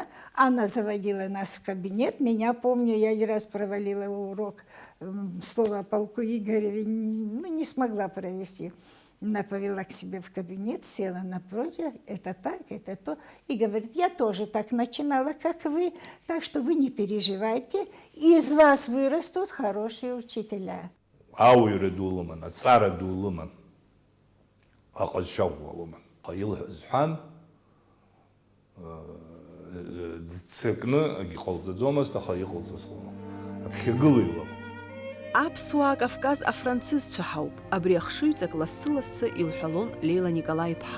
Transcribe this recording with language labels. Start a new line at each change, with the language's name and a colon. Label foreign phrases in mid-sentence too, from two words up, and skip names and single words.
Russian: Она заводила нас в кабинет. Меня, помню, я один раз провалила урок слова о полку Игореве, не смогла провести. Она повела к себе в кабинет, села напротив, это так, это то, и говорит, я тоже так начинала, как вы, так что вы не переживайте, из вас вырастут хорошие учителя.
Abkhazian: Ауира дулыман, ацара дулыман. Аҟазшьаӷәӷәалома. Илҳәан, дццакны акгьы ҟалҵаӡомызт, аха иҟалҵаз ҟалон. Аԥхьагыла илакәын. Аԥсуаа Кавказ афранцызцәа ҳауп, абри ахшыҩҵак лассы-лассы илҳәалон Леила Николаи-иԥҳа.